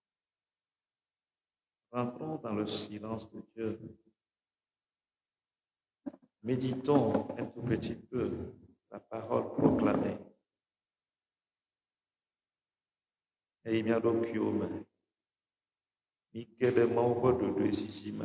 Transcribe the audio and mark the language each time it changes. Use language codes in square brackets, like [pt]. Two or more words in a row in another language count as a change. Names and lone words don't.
[fr] Rentrons dans le silence de Dieu. Méditons un tout petit peu la parole proclamée. [ee] Et mia ɖokuiwo me, mi ke ɖe Mawu ƒe ɖoɖoe zizi me.